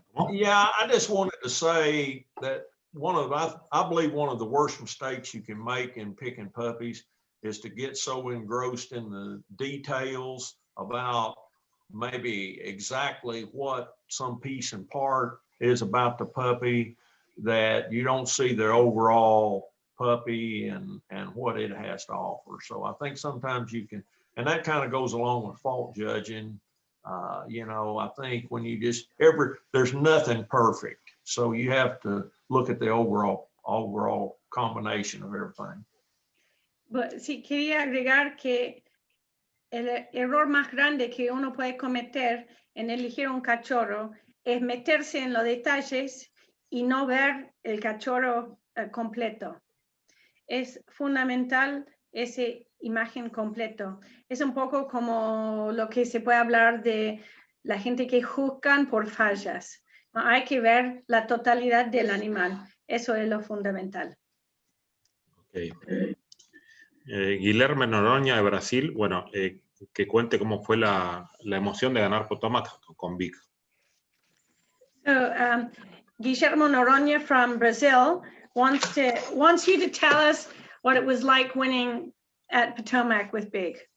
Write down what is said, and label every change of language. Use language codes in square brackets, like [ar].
[en] Yeah, I just wanted to say that I believe one of the worst mistakes you can make in picking puppies is to get so engrossed in the details about maybe exactly what some piece and part is about the puppy, that you don't see the overall puppy and what it has to offer. So I think sometimes you can, and that kind of goes along with fault judging. I think when you there's nothing perfect. So you have to look at the overall combination of everything. But [es] sí, quería agregar que el error más grande que uno puede cometer en elegir un cachorro es meterse en los detalles y no ver el cachorro completo. Es fundamental esa imagen completo. Es un poco como lo que se puede hablar de la gente que juzgan por fallas. Hay que ver la totalidad del animal. Eso es lo fundamental. [en] Okay. [es] Guilherme Noronha de Brasil, bueno, que cuente cómo fue la emoción de ganar Potomac con Vic. [en] So, Guillermo Noronha from Brazil wants you to tell us what it was like winning at Potomac with Big.